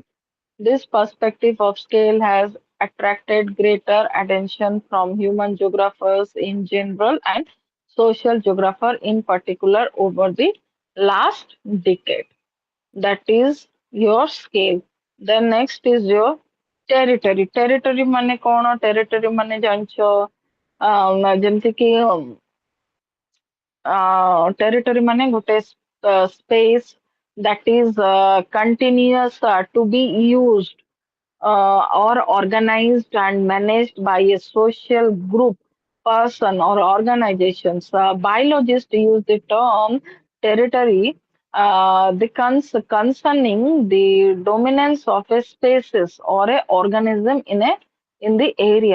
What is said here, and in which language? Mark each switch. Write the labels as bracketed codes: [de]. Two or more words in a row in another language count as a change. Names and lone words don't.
[en] This perspective of scale has attracted greater attention from human geographers in general and social geographer in particular over the last decade. That is your scale. The next is your territory. Territory [or] ମାନେ କଣ? [en] Territory [or] ମାନେ ଜାଣିଛ ଯେମିତି କି [en] territory [or] ମାନେ ଗୋଟେ [en] space that is continuous to be used or organized and managed by a social group, person, or organizations. Biologists use the term territory concerning the dominance of a species or a organism in the area.